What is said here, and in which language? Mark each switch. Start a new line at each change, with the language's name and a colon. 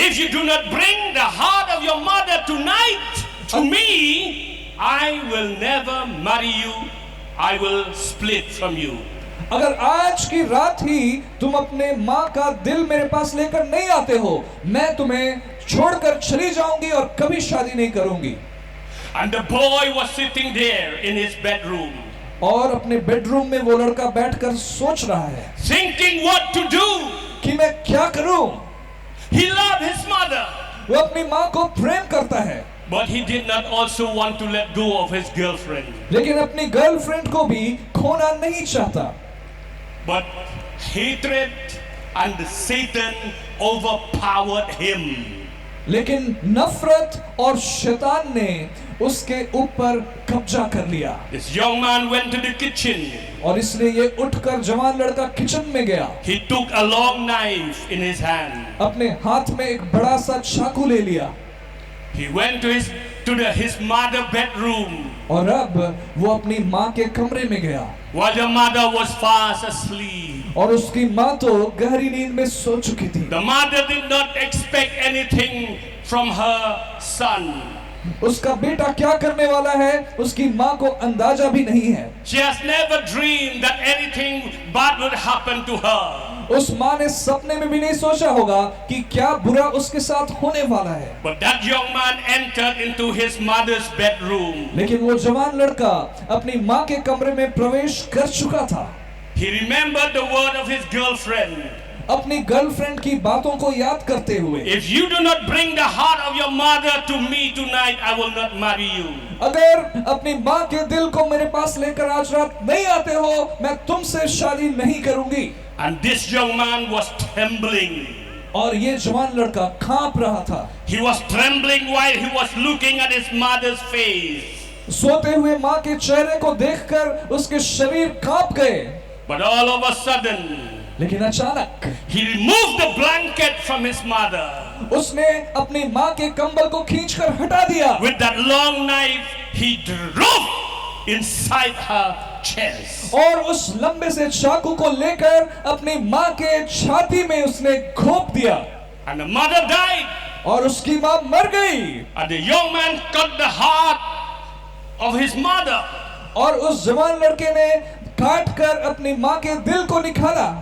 English: If you do not bring the heart of your mother tonight to me, I will never marry you. I will split from you."
Hindi: अगर आज की रात ही तुम अपने माँ का दिल मेरे पास लेकर नहीं आते हो, मैं तुम्हें छोड़कर चली जाऊंगी और कभी शादी नहीं करूंगी।
English: And the boy was sitting there in his bedroom,
Hindi: और अपने बेडरूम में वो लड़का बैठकर सोच रहा है
English: thinking what to do.
Hindi: कि मैं क्या करूं।
English: He loved his mother,
Hindi: वो अपनी माँ को प्रेम करता है,
English: but he did not also want to let go of his girlfriend.
Hindi: लेकिन अपनी गर्लफ्रेंड को भी खोना नहीं चाहता।
English: But hatred and Satan overpowered him.
Hindi: लेकिन नफरत और शैतान ने उसके ऊपर कब्जा कर लिया
English: This young man went to the kitchen.
Hindi: और इसलिए ये उठकर जवान लड़का किचन में गया।
English: He took a long knife in his hand.
Hindi: अपने हाथ में एक बड़ा सा चाकू ले लिया
English: He went to his mother bedroom
Hindi: और अब वो अपनी माँ के कमरे में गया
English: while the mother was fast asleep.
Hindi: और उसकी माँ तो गहरी नींद में सो चुकी थी।
English: The mother did not expect anything from her son.
Hindi: उसका बेटा क्या करने वाला है उसकी माँ को अंदाजा भी नहीं है।
English: She has never dreamed that anything bad would happen to her.
Hindi: उस माँ ने सपने में भी नहीं सोचा होगा कि क्या बुरा उसके साथ होने वाला है।
English: But that young man entered into his mother's bedroom.
Hindi: लेकिन वो जवान लड़का अपनी माँ के कमरे में प्रवेश कर चुका था।
English: He remembered the word of his girlfriend.
Hindi: अपनी गर्लफ्रेंड की बातों को याद करते हुए,
English: If you do not bring the heart of your mother to me tonight, I will not marry you.
Hindi: अगर अपनी माँ के दिल को मेरे पास लेकर आज रात नहीं आते हो, मैं तुमसे शादी नहीं करूंगी।
English: And this young man was trembling.
Hindi: और ये जवान लड़का कांप रहा था।
English: He was trembling while he was looking at his mother's face.
Hindi: सोते हुए माँ के चेहरे को देखकर उसके शरीर कांप गए।
English: But all of a sudden,
Hindi: लेकिन अचानक
English: he removed the blanket from his mother.
Hindi: उसने अपनी माँ के कंबल को खींचकर हटा दिया
English: With that long knife, he drove inside her chest.
Hindi: और उस लंबे से चाकू को लेकर अपनी माँ के छाती में उसने घोंप दिया
English: And the mother died.
Hindi: और उसकी माँ मर गई।
English: And the young man cut the heart of his mother.
Hindi: और उस जवान लड़के ने काट कर अपनी माँ के दिल को निकाला,